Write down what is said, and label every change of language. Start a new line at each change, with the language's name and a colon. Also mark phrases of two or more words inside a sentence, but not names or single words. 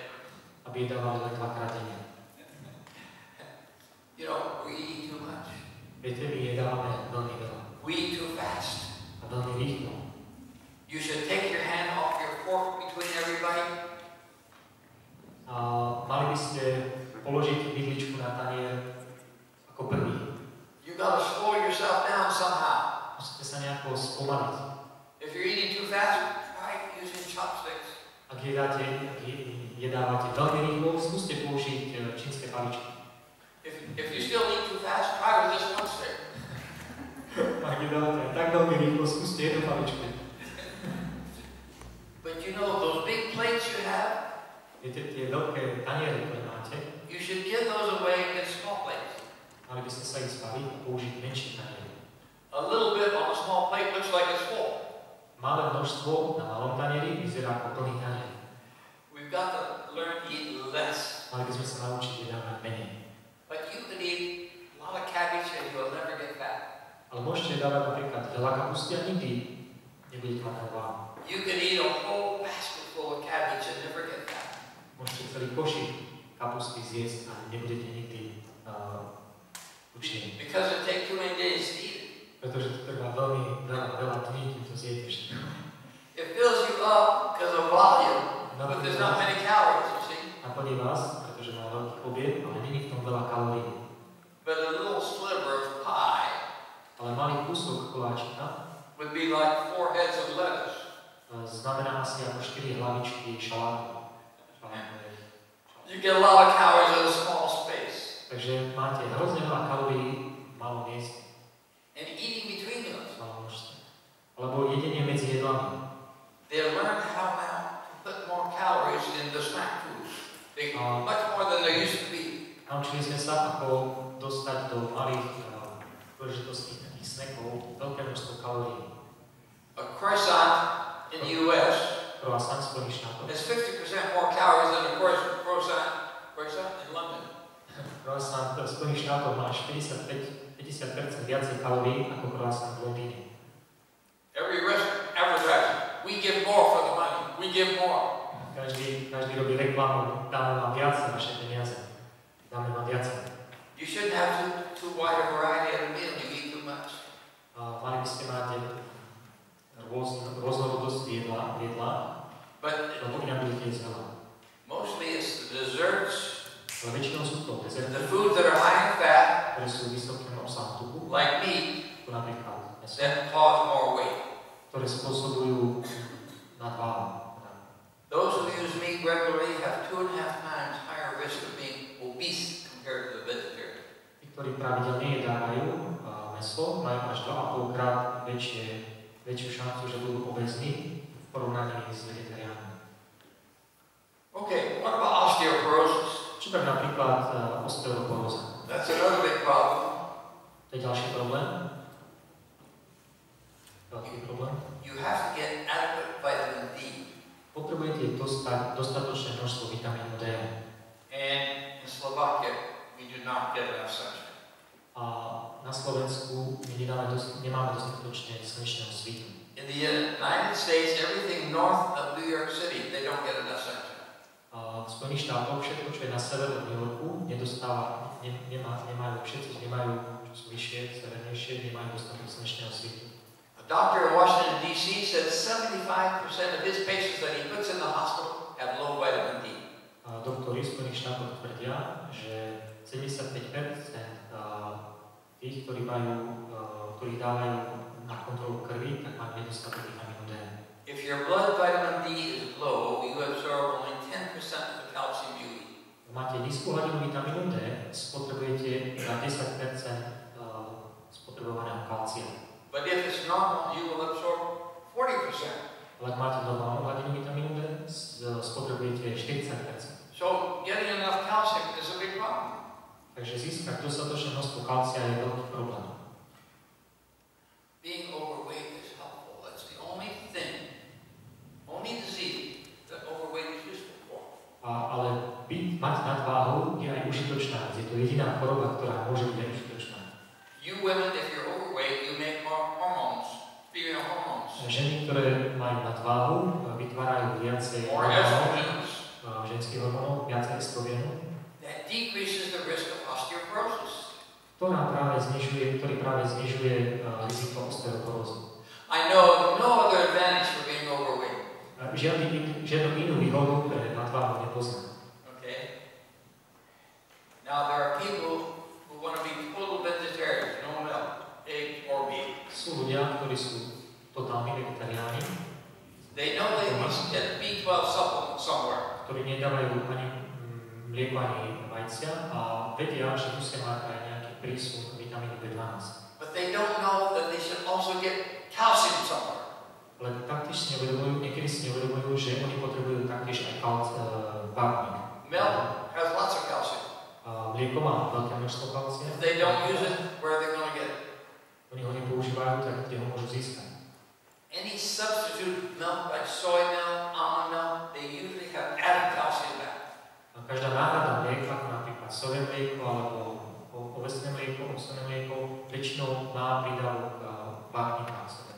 Slovak: aby jedávali len 2-krát denne.
English: You know, we eat too much.
Slovak: Viete, my jedávame veľmi veľa.
English: We eat too fast.
Slovak: A veľmi rýchlo.
English: You should take your hand off your fork between every bite.
Slovak: A mali by ste položiť vidličku na tanier ako prvý.
English: You gotta slow yourself down somehow.
Slovak: Musíte sa nejako spomaliť.
English: If you're eating too fast, try using chopsticks.
Slovak: Ak jedávate veľmi rýchlo, skúste použiť čínske paličky.
English: If you still eat too fast, try with just one stick.
Slovak: Ak jedávate tak veľmi rýchlo, skúste jednu paličku.
English: But you know, those big plates you have,
Slovak: Viete, tie veľké taniere, ktoré máte,
English: you should give those away in small plates.
Slovak: mali by ste sa ich zbaviť a použiť menšie taniere.
English: A little bit on a small plate looks like it's full.
Slovak: Malé množstvo na malom tanieri vyzerá ako plný tanier.
English: We've got to learn to eat less.
Slovak: Mali by sme sa naučiť jedávať menej.
English: But you could eat a lot of cabbage and you'll never get fat.
Slovak: Ale môžete dávať napríklad veľa kapusty a nikdy nebudete mať nadváhu.
English: You could eat a whole basket full of cabbage and never get fat.
Slovak: celý košík kapusty zjesť a nebudete nikdy tučný.
English: Because it takes too many days to eat it.
Slovak: Pretože to trvá veľa dní, kým to zjete.
English: It fills you up because of volume, but there's not many calories, you see.
Slovak: Naplní vás, pretože má veľký objem, ale nie je v tom veľa kalórií.
English: But a little sliver of pie
Slovak: Ale malý kúsok koláčika
English: would be like 4 heads of lettuce.
Slovak: znamená asi ako 4 hlavičky šalátu.
English: You get a lot of calories in a small space.
Slovak: Takže máte hrozne veľa kalórií v malom mieste.
English: And eating between meals.
Slovak: Alebo jedenie medzi jedlami.
English: They learned how now to put more calories in the snack food. Much more than there used to be.
Slovak: Naučili sme sa, ako dostať do malých príležitostných takých snackov veľké množstvo kalórií.
English: A croissant in the US
Slovak: Croissant v Spojených štátoch
English: has 50% more calories than a croissant in London.
Slovak: Croissant v Spojených štátoch má až 50% viacej kalórií ako croissant v Londýne.
English: Every restaurant advertises, we give more for the money, we give more.
Slovak: Každý robí reklamu, dáme vám viac za vaše peniaze. Dáme vám viac.
English: You shouldn't have too wide a variety of a meal, you eat too much.
Slovak: Mali by ste mať rôznorodosť jedla, lebo inak budete jesť veľa.
English: Mostly it's the desserts,
Slovak: Ale väčšinou sú to dezerty,
English: the foods that are high in fat,
Slovak: ktoré sú vysokým obsahom tuku,
English: like meat,
Slovak: ako napríklad mäso,
English: that cause more weight.
Slovak: ktoré spôsobujú nadváhu.
English: Those who use meat regularly have 2.5 times higher risk of being obese compared to the vegetarian.
Slovak: Tí, ktorí pravidelne jedávajú mäso, majú až 2,5 krát väčšiu šancu, že budú obezní v porovnaní s vegetariánmi.
English: Okay, what about osteoporosis?
Slovak: Čo tak napríklad osteoporóza?
English: That's another big problem.
Slovak: To je ďalší problém. Veľký problém.
English: You have to get adequate vitamin D.
Slovak: Potrebujete dostať dostatočné množstvo vitamínu D.
English: And in Slovakia, we do not get enough sunshine.
Slovak: A na Slovensku my nemáme dostatočne slnečného svitu.
English: In the United States, everything north of New York City, they don't get enough sunshine.
Slovak: V Spojených štátoch všetko, čo je na sever od New Yorku, nemajú všetci, čo sú vyššie, severnejšie, nemajú dostatok slnečného svitu.
English: A doctor in Washington, D.C. said 75% of his patients that he puts in the hospital have low vitamin D.
Slovak: Doktori v Spojených štátoch tvrdia, že 75% tých, ktorých dávajú na kontrolu krvi, tak majú nedostatok vitamínu D.
English: If your blood vitamin D is low, you absorb only 10% of the calcium you eat.
Slovak: Máte nízku hladinu vitamínu D, spotrebujete za 10% spotrebovaného kalcia.
English: But if it's normal, you will absorb 40%.
Slovak: Ale ak máte normálnu hladinu vitamínu D, spotrebujete 40%.
English: So getting enough calcium is a big problem.
Slovak: Takže získať dostatočné množstvo kalcia je veľký problém.
English: Being overweight is helpful. That's the only disease that overweight is useful for.
Slovak: Ale mať nadváhu je aj užitočná. Je to jediná choroba, ktorá môže byť aj užitočná.
English: You women, if you're overweight, you make more hormones, female hormones.
Slovak: Ženy, ktoré majú nadváhu, vytvárajú viacej ženských hormónov, viacej estrogénu.
English: That decreases the risk of osteoporosis.
Slovak: Ktorý práve znižuje riziko osteoporózy.
English: I know no other advantage for being overweight.
Slovak: Žiadnu inú výhodu pre nadváhu nepoznám.
English: Okay. Now there are people who want to be total vegetarians, no milk, egg or meat.
Slovak: Sú ľudia, ktorí sú totálni vegetariáni.
English: They know they must get B12 supplement somewhere.
Slovak: Ktorí nedávajú ani mlieko, ani vajcia a vedia, že musia mať aj nejaký prísun vitamínu B12.
English: But they don't know that they should also get calcium somewhere.
Slovak: Ale taktiež niekedy si neuvedomujú, že oni potrebujú taktiež aj vápnik.
English: Milk has lots of calcium.
Slovak: Mlieko má veľké množstvo kalcia.
English: If they don't use it, where are they going to get it?
Slovak: Oni ho nepoužívajú, tak kde ho môžu získať.
English: Any substitute milk like soy milk, almond milk, they usually have added calcium back.
Slovak: Každá náhrada mlieka, ako napríklad soje mlieko alebo ovesné mlieko, ovsené mlieko, väčšinou má prídavok vápnika v sebe.